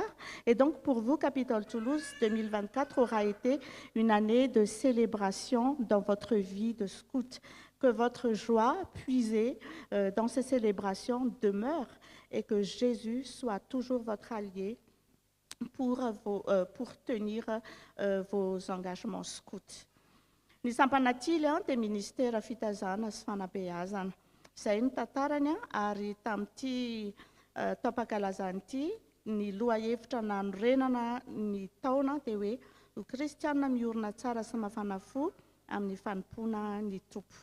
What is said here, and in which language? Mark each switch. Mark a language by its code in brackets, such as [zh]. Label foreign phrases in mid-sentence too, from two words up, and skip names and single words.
[fr] Et donc, pour vous, Capitole Toulouse, 2024 aura été une année de célébration dans votre vie de scout. Que votre joie puisée dans ces célébrations demeure et que Jésus soit toujours votre allié pour tenir vos engagements scouts. [mg] Ny sampanatily dia ministera fitazana sy fanabeazana. Izay ny tantarany ary tamin'ity tapakalazany ity ny lohahevitra nanorenana ny taona dia hoe ho kristianina miorina tsara sy mafana fo amin'ny fanompoana ny tompo.